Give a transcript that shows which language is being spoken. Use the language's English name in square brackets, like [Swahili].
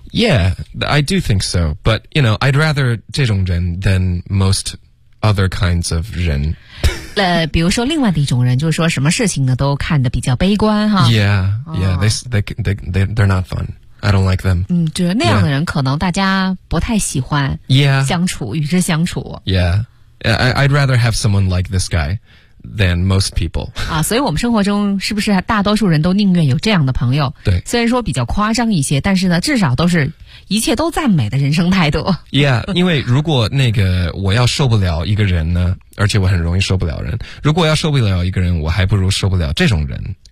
[English] ？Yeah, I do think so. But you know, I'd rather [Chinese] 这种人 [English] than most other kinds of 人。 [Chinese] 比如说另外的一种人，就是说什么事情呢都看得比较悲观哈。 [English] Yeah, yeah,、哦、they're not fun. I don't like them. [Chinese] 嗯，觉得那样的人可能大家不太喜欢。 [English] Yeah. [Chinese] 相处，与之相处。 [English] Yeah. I'd rather have someone like this guy than most people. [Chinese] 啊，所以我们生活中是不是大多数人都宁愿有这样的朋友？对。虽然说比较夸张一些，但是呢，至少都是一切都赞美的人生态度。 [English] Yeah. [Chinese] 因为如果那个我要受不了一个人呢，而且我很容易受不了人。如果要受不了一个人，我还不如受不了这种人。